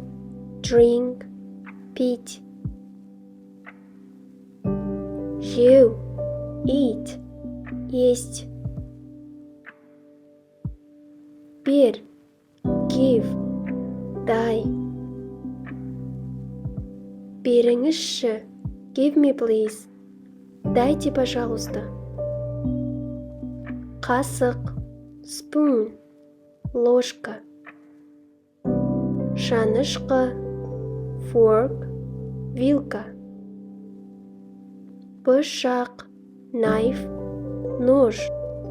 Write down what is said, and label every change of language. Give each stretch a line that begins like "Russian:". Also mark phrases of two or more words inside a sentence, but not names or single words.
English: Drink. Пить. Жеу. Eat. Есть. Бер. Give. Дай. Беріңізші. Give me please.
Russian: Дайте, пожалуйста.
Kazakh: Қасық. Spoon.
Russian: Ложка. Шанышқы.
English: Fork. Вилка. Бышақ. Knife. Нож.